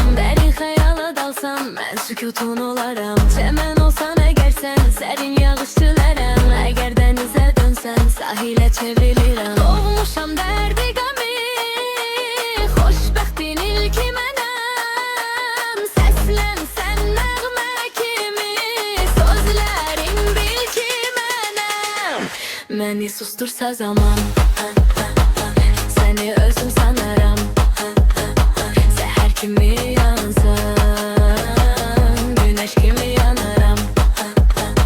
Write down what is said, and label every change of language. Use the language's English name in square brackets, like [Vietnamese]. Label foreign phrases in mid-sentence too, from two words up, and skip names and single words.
[Azerbaijani] Derin xəyala dalsam, mən sükutun olaram. [Turkish] Çemen olsan eğer sen serin yağışçılarım. Eğer denize dönsen sahile çevrilirəm. [Azerbaijani] Kovmuşam derdi gami, xoşbəxtin ilki mənəm. Səslənsən nəğmə kimi, sözlərim bil ki mənəm. Məni sustursa zaman, səni özüm sanaram. Səhər kimi yansam, güneş kimi yanaram.